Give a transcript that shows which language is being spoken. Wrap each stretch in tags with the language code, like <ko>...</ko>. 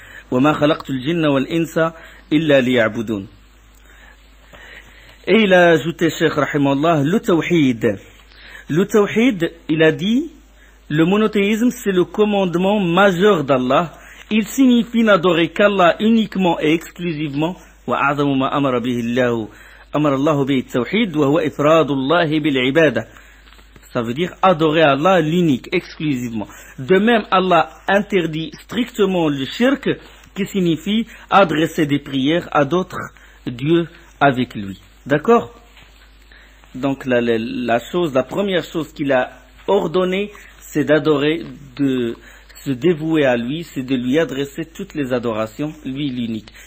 <ar>Wa ma khalaqtu al-jinna wal-insa illa liya'budun.</ar> <fr>Et il a ajouté, Cheikh rahimahullah, le tawhid. Le tawhid, il a dit, le monothéisme, c'est le commandement majeur d'Allah. Il signifie n'adorer qu'Allah uniquement et exclusivement.</fr> <ar>وأعظم ما أمر الله به التوحيد وهو إفراد الله بالعبادة.</ar> <fr>Ça veut dire adorer Allah l'unique, exclusivement. De même, Allah interdit strictement le shirk, qui signifie adresser des prières à d'autres dieux avec lui. D'accord? Donc la première chose qu'il a ordonnée, c'est d'adorer, de se dévouer à lui, c'est de lui adresser toutes les adorations, lui l'unique.</fr>